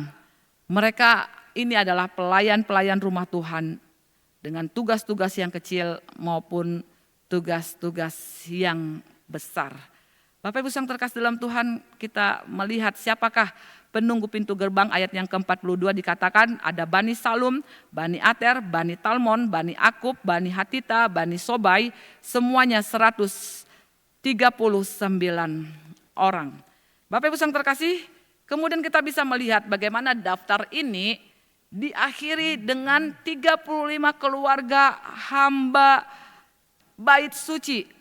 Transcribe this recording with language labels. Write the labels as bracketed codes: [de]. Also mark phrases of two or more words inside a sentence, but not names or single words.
[id] Mereka ini adalah pelayan-pelayan rumah Tuhan dengan tugas-tugas yang kecil maupun tugas-tugas yang besar. Bapak Ibu yang terkasih dalam Tuhan, kita melihat siapakah penunggu pintu gerbang. Ayat yang ke-42 dikatakan ada Bani Salum, Bani Ater, Bani Talmon, Bani Akub, Bani Hatita, Bani Sobai, semuanya 139 orang. Bapak Ibu yang terkasih, kemudian kita bisa melihat bagaimana daftar ini diakhiri dengan 35 keluarga hamba bait suci.